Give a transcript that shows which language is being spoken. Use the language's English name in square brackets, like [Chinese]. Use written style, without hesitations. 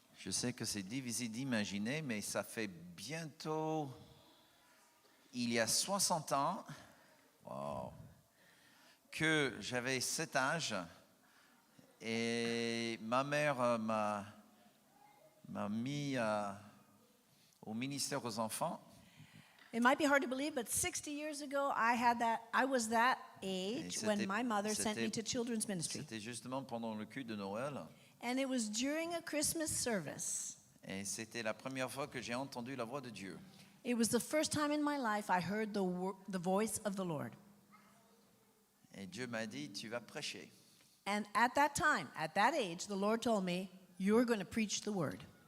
[French] sais que c'est difficile d'imaginer, mais ça fait bientôt, il y a 60 ans, wow, que j'avais cet âge et ma mère m'a mis au ministère aux enfants. [English] It might be hard to believe, but 60 years ago, I was that age when my mother sent me to children's ministry. [French] C'était justement pendant le culte de Noël. [English] And it was during a Christmas service. [French] Et c'était la première fois que j'ai entendu la voix de Dieu. [English] It was the first time in my life I heard the voice of the Lord. [French] Et Dieu m'a dit, tu vas prêcher. [English] And at that time, at that age, the Lord told me, you're going to preach the word.